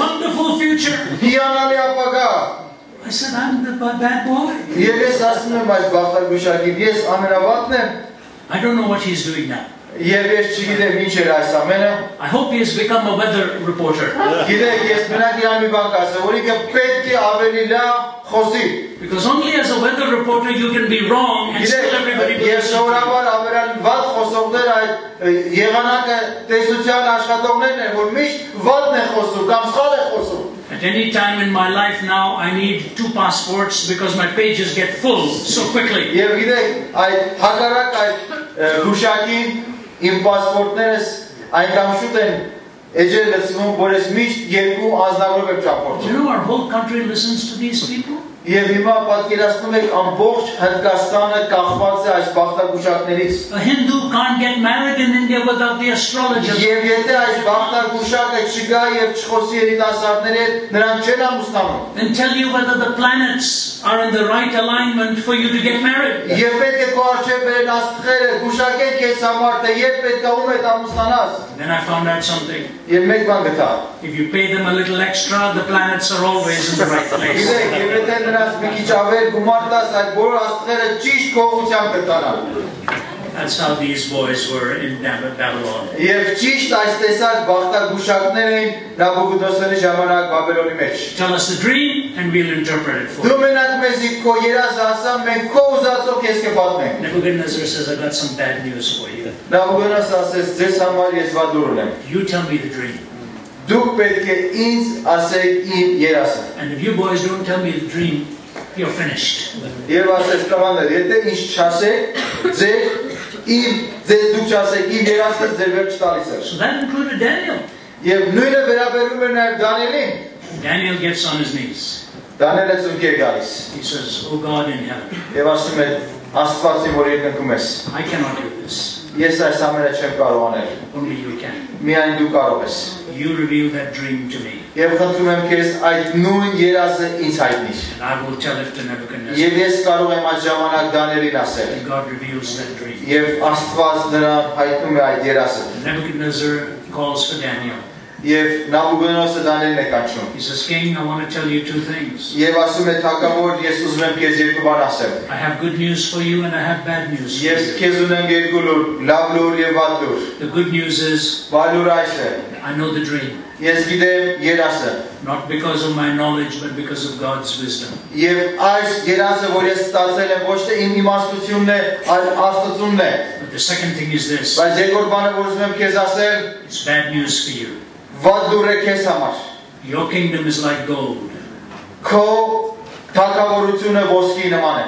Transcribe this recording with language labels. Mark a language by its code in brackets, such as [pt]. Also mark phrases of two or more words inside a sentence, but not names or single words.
[en] Wonderful future. [hy] Հիանալի ապագա։ [en] I said, I'm the bad boy. [hy] Եվ ես ասում եմ այս բախտագուշակին, ես ամենավատն եմ։ [en] I don't know what he's doing now. [hy] Եվ ես չգիտեմ ինչ էր այս ամենը։ [en] I hope he has become a weather reporter. [hy] Գիտեք, ես մենակ իրան մի բան կասեմ, որ ինքը պետք է ավելի լավ խոսի։ [en] Because only as a weather reporter you can be wrong and still everybody [hy] Ես [en] believes you. [hy] սովորաբար ամենան վատ խոսողներ այդ եղանակը տեսության աշխատողներն են, որ միշտ վատն է խոսում կամ սխալ է խոսում։ [en] At any time in my life now, I need 2 passports because my pages get full so quickly. [hy] Եվ գիտեք, այդ հակառակ այդ գուշակին իմ պասպորտներս այնքան շուտ են էջեր լցվում, որ ես միշտ 2 անձնագրով եմ ճամփորդում։ [en] You know our whole country listens to these people? [hy] Եվ հիմա պատկերացնում եք ամբողջ Հնդկաստանը կախված է այս բախտագուշակներից։ [en] A Hindu can't get married in India without the astrologer. [hy] Եվ եթե այս բախտագուշակը չգա եւ չխոսի երիտասարդների հետ, նրանք չեն ամուսնանում։ [en] And tell you whether the planets are in the right alignment for you to get married. [hy] Եվ պետք է քո առջև բերեն աստղերը, գուշակեն քեզ համար, թե երբ պետք է ում հետ ամուսնանաս։ [en] Then I found out something. [hy] Եվ մեկ բան գտա։ [en] If you pay them a little extra, the planets are always in the right place. [hy] Գիտեք, եւ եթե նրանց մի քիչ ավել գումար տաս, այդ բոլոր աստղերը ճիշտ կողությամբ կտանան։ [en] That's how these boys were in Babylon. [hy] Եվ ճիշտ այս տեսակ բախտագուշակներ էին Նաբուգոդոնոսորի ժամանակ Բաբելոնի մեջ։ [en] Tell us the dream and we'll interpret it for [hy] Դու [en] you. [hy] մենակ մեզի քո երազը ասա, մենք քո ուզածով քեզ կպատմենք։ [en] Nebuchadnezzar says, I've got some bad news for you. [hy] Նաբուգոդոնոսը ասեց, ձեզ համար ես վատ լուր ունեմ։ [en] You tell me the dream. [hy] Դուք պետք է ինձ ասեք իմ երասը։ [en] And if you boys don't tell me the dream, you're finished. [hy] Եվ ասես տղաներ, եթե ինձ չասեք, ձեզ դուք չասեք իմ երասը, ձեր վերջ տալիս է։ [en] So that included Daniel. [hy] Եվ նույնը վերաբերում է նաև Դանիելին։ [en] Daniel gets on his knees. [hy] Դանիելը ծնկի է գալիս։ [en] He says, "Oh God in heaven, [hy] Եվ ասում է, Աստվածի, որ երկնքում ես, [en] I cannot do this. [hy] ես այս ամենը չեմ կարող անել։ [en] Only you can. [hy] Միայն դու կարող ես։ [en] You reveal that dream to me, [hy] Եվ խնդրում եմ քեզ այդ նույն երազը ինձ հայտնիր։ [en] and I will tell it to Nebuchadnezzar." [hy] Եվ ես կարող եմ այդ ժամանակ Դանիելին ասել։ [en] And God reveals that dream. [hy] Եվ Աստված նրան հայտնում է այդ երազը։ [en] Nebuchadnezzar calls for Daniel. [hy] Եվ Նաբուգոդոնոսը Դանիելին է կանչում։ [en] He says, "King, I want to tell you two things. [hy] Եվ ասում է թագավոր, ես ուզում եմ քեզ երկու բան ասել։ [en] I have good news for you and I have bad news for [hy] Ես [en] you. [hy] քեզ ունեմ երկու լուր, լավ լուր եւ վատ լուր։ [en] The good news is, [hy] Վատ լուրը այս է։ [en] I know the dream, [hy] Ես գիտեմ երազը։ [en] not because of my knowledge, but because of God's wisdom. [hy] Եվ այս երազը, որ ես ստացել եմ, ոչ թե իմ իմաստությունն է, այլ Աստծունն է։ [en] But the second thing is this, [hy] Բայց երկրորդ բանը, որ ուզում եմ քեզ ասել, [en] it's bad news for you. [hy] վատ լուր է քեզ համար։ [en] Your kingdom is like gold, [hy] Քո թագավորությունը ոսկի նման է։